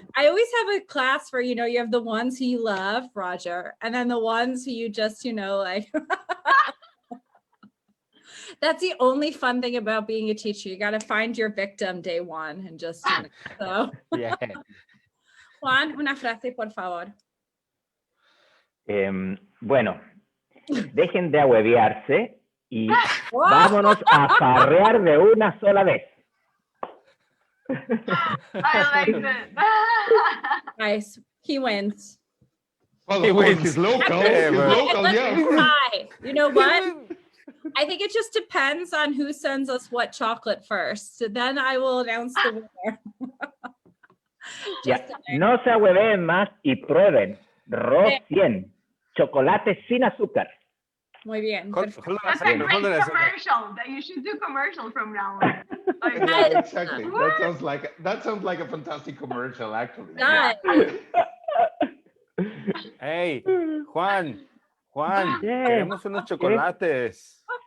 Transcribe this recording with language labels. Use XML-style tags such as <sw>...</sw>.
<en>I always have a class where, you have the ones who you love, Roger, and then the ones who you just, like. That's the only fun thing about being a teacher. You got to find your victim day one and just, so. Yeah.</en> <es>Juan, una frase, por favor. Bueno, dejen de ahuevearse y vámonos a farrear de una sola vez.</es> <en>I like that. Nice. He wins. Well, of course, he's local. He's local, yeah. Hi. You know what? I think it just depends on who sends us what chocolate first. So then I will announce the winner.</en> <es>Ya, no se ahueveen más y prueben Rocien, chocolate sin azúcar. Muy bien.</es> <en>That's a great commercial that you should do commercial from now on. Yeah, exactly. That sounds like a fantastic commercial, actually. Yeah.</en> <es>Hey, Juan, queremos unos chocolates.</es>